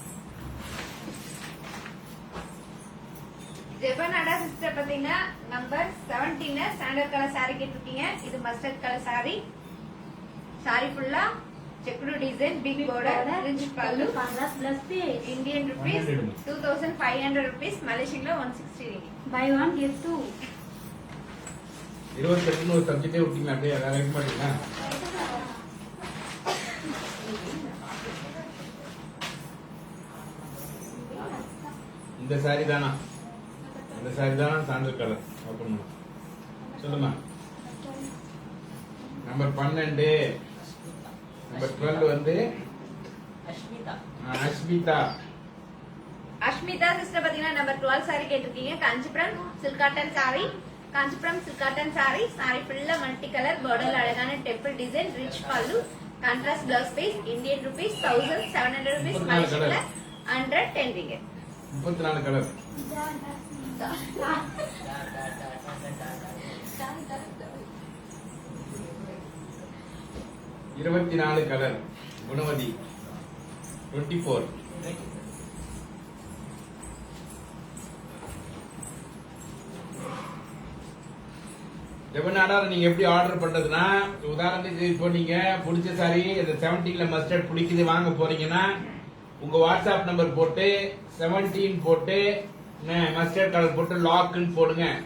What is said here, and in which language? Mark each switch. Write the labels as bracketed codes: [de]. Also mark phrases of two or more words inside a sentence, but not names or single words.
[ta] ஜெபனாடா சிஸ்டர் பாத்தீங்கன்னா நம்பர் 17 [en] sandal colour saree [ta] கேட்டிருக்கீங்க. [en] இது mustard colour saree. saree fulla checked design, big border, rich பல்லு, blouse piece. Indian rupees 2500 rupees Malaysian la 160 ringgit. buy one get two. [ta] 28 ஒரு சப்ஜெக்டே விட்டீங்களா அப்படியே அதை வைக்க மாட்டீங்களா. இந்த சாரி தானா இந்த சாரி தானா [en] sandal colour open [ta] சொல்லுமா. நம்பர் 12 நம்பர் 12 வந்து அஷ்மிதா. அஸ்மிதா. அஷ்மிதா சிஸ்டர் பாத்தீங்கன்னா நம்பர் 12 saree கேட்டிருக்கீங்க. [en] Kanchipuram silk cotton saree. Kanchipuram silk cotton saree. saree fulla multi colour border அழகான temple design, rich pallu, contrast blouse piece. Indian rupees 1700 rupees Malaysian la 110 ringgit. [ta] 34 கலர். இருபத்தி 24 கலர். குணவதி 24. ஜெபனாடா நீங்க எப்படி ஆர்டர் பண்றதுன்னா உதாரணத்துக்கு இப்போ நீங்க பிடிச்ச சாரி இந்த 17ல மஸ்டர்ட் பிடிக்குது வாங்க போறீங்கன்னா உங்க [en] WhatsApp number [ta] போட்டு 17 போட்டு [en] mustard colour [ta] போட்டு லாக்னு போடுங்க.